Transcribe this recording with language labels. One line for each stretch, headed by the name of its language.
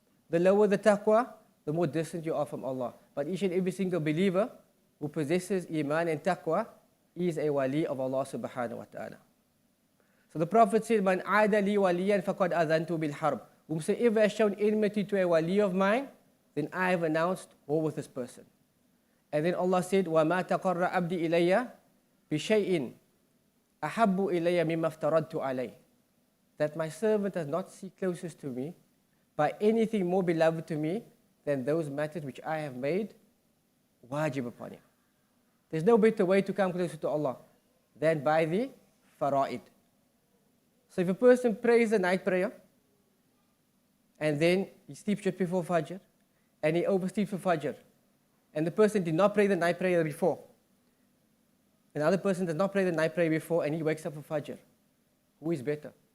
English: The lower the taqwa, the more distant you are from Allah. But each and every single believer who possesses iman and taqwa is a wali of Allah subhanahu wa ta'ala. So the Prophet said,
Arabic: Man aada li waliyan faqad adhantu bil harb.
English: Whomsoever has shown enmity to a wali of mine, then I have announced war with this person. And then Allah said,
Arabic: وَمَا تَقَرَّ عَبْدِي إِلَيَّ بِشَيْءٍ أَحَبُّ إِلَيَّ مِمَّا افْتَرَضْتُ عَلَيْهِ.
English: That my servant does not seek closest to me by anything more beloved to me than those matters which I have made wajib upon him. There's no better way to come closer to Allah than by the fara'id. So if a person prays the night prayer, and then he sleeps just before Fajr, and he oversleeps for Fajr, and the person did not pray the night prayer before, another person does not pray the night prayer before, and he wakes up for Fajr, who is better?